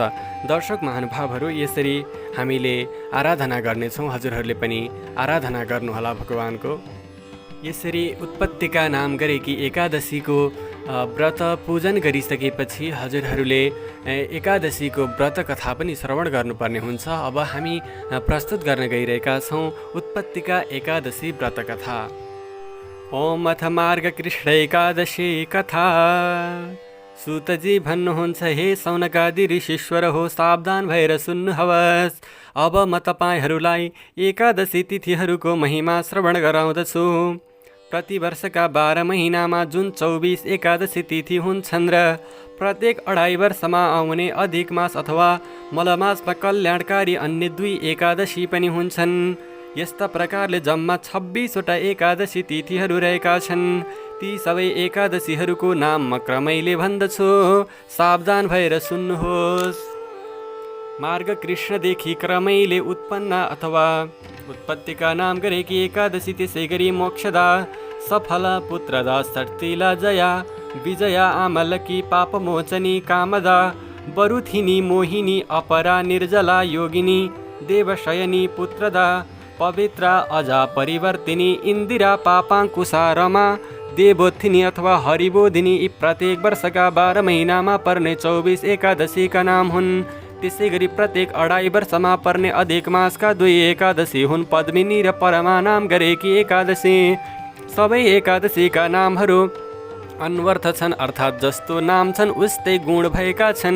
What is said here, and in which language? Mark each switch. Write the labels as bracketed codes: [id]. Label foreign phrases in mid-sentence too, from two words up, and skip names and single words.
[ne] दर्शक महानुभावहरू, यसरी हामीले आराधना गर्नेछौँ, हजुरहरूले पनि आराधना गर्नुहोला भगवानको। यसरी उत्पत्तिका नाम गरेकी एकादशीको व्रत पूजन गरिसकेपछि हजुरहरूले एकादशीको व्रत कथा पनि श्रवण गर्नुपर्ने हुन्छ। अब हामी प्रस्तुत गर्न गइरहेका छौँ उत्पत्तिका एकादशी व्रत कथा। [sa] ओम अथ मार्ग कृष्ण एकादशी कथा। [ne] सूतजी भन्नुहुन्छ, हे सौनकादि ऋषीश्वर हो, सावधान भएर सुन्नुहोस्। अब म तपाईँहरूलाई एकादशी तिथिहरूको महिमा श्रवण गराउँदछु। प्रतिवर्षका 12 महिनामा जुन 24 एकादशी तिथि हुन्छन् र प्रत्येक 2.5 वर्षमा आउने अधिक मास अथवा मलमासमा कल्याणकारी अन्य 2 एकादशी पनि हुन्छन्। यस्ता प्रकारले जम्मा 26वटा एकादशी तिथिहरू रहेका छन्। ती सबै एकादशीहरूको नाम म क्रमैले भन्दछु, सावधान भएर सुन्नुहोस्। मार्ग कृष्णदेखि क्रमैले उत्पन्न अथवा उत्पत्तिका नाम गरेकी एकादशी, त्यसै गरी मोक्षदा, सफला, पुत्रदा, सर्तिला, जया, विजया, आमलकी, पापमोचनी, कामदा, बरुथिनी, मोहिनी, अपरा, निर्जला, योगिनी, देवशयनी, पुत्रदा, पवित्रा, अजा, परिवर्तिनी, इन्दिरा, पापाङ्कुशा, रमा, देवोत्थिनी अथवा हरिबोधिनी यी प्रत्येक वर्षका 12 महिनामा पर्ने 24 एकादशीका नाम हुन्। त्यसै गरी प्रत्येक 2.5 वर्षमा पर्ने अधिक मासका 2 एकादशी हुन् पद्मिनी र परमा नाम गरेकी एकादशी। सबै एकादशीका नामहरू अन्वर्थ छन्, अर्थात् जस्तो नाम छन् उस्तै गुण भएका छन्।